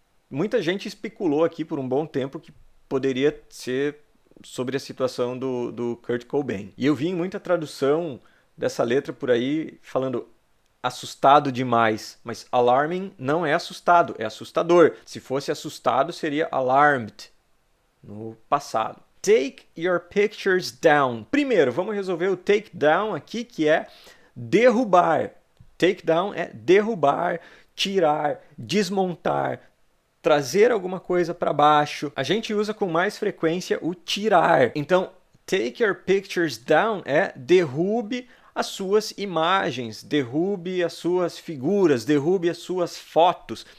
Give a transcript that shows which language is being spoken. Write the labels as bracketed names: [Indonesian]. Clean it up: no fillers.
[Portuguese] Muita gente especulou aqui por um bom tempo que poderia ser sobre a situação do Kurt Cobain. E eu vi muita tradução dessa letra por aí falando assustado demais, mas alarming não é assustado, é assustador. Se fosse assustado, seria alarmed no passado. [English] Take your pictures down. [Portuguese] Primeiro, vamos resolver o take down aqui, que é derrubar. Take down é derrubar, tirar, desmontar, trazer alguma coisa para baixo. A gente usa com mais frequência o tirar. Então, [English] take your pictures down [Portuguese] é derrube as suas imagens, derrube as suas figuras, derrube as suas fotos.